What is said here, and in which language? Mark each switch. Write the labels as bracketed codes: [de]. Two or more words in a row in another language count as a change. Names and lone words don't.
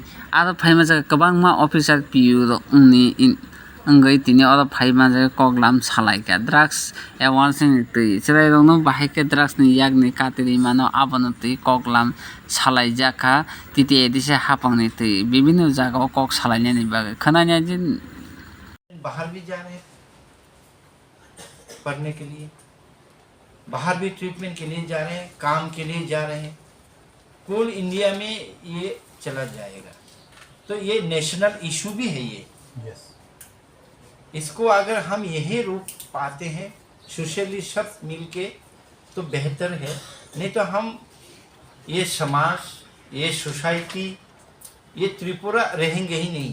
[trp] Al phaimanja kabangma officer PU ni ngui tini oro phaimanja koklam salaika [en] drugs awareness [trp] tui chrai rongno bahai drugs ni yakni katri mano abono tui koklam salaijaka titi edise hapangni tui bibhinno jaga o kok salainani bagai khanani je [hi] बाहर भी जा रहे हैं पढ़ने के लिए, बाहर भी ट्रीटमेंट के लिए जा रहे हैं, काम के लिए जा रहे हैं। कुल इंडिया में ये चला जाएगा, तो ये [en] national issue [hi] भी है ये। इसको अगर हम यही रूप पाते हैं सोशली सब मिल के तो बेहतर है, नहीं तो हम ये समाज, ये सोसाइटी, ये त्रिपुरा रहेंगे ही नहीं।